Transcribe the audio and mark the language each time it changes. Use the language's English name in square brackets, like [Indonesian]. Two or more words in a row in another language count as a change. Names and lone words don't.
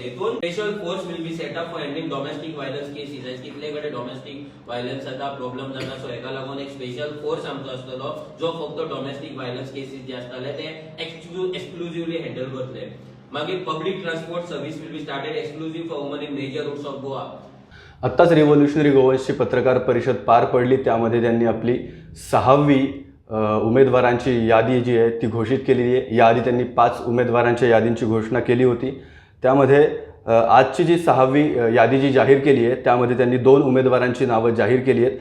[English] हितून special force will be set up for handling domestic violence cases. [Konkani] कितले कडेन [English] domestic violence [Konkani] जाता, प्रॉब्लेम जाता, सो हेका लागून एक [English] special force [Konkani] आमचो आसतलो जो फक्त [English] domestic violence cases [Konkani] जे आसतले ते [English] exclusively handle [Konkani] करतले. [English] मागीर public transport service will be started exclusive for women in major routes of Goa. [Marathi] आत्ताच रिव्होल्युशनरी गोवन्सची पत्रकार परिषद पार पडली. त्यामध्ये त्यांनी आपली 6वी उमेदवारांची यादी जी आहे ती घोषित केलेली आहे. याआधी त्यांनी 5 उमेदवारांच्या यादींची घोषणा केली होती. त्यामध्ये आजची जी 6वी यादी जी जाहीर केली आहे त्यामध्ये त्यांनी 2 उमेदवारांची नावं जाहीर केली आहेत.